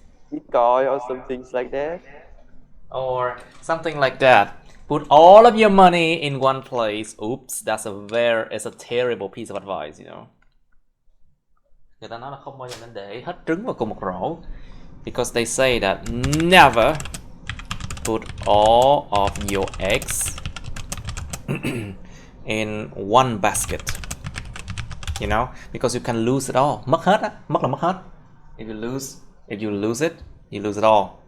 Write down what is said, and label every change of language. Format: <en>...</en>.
<en>Bitcoin or some things like that. Or something like that. Put all of your money in one place. Oops, it's a terrible piece of advice, you know.</en> <vi>Người ta nói là không bao giờ nên để hết trứng vào cùng một rổ.</vi> <en>Because they say that never put all of your eggs in one basket. You know, because you can lose it all.</en> <vi>Mất hết á, mất là mất hết.</vi> <en>If you lose it, you lose it all.</en>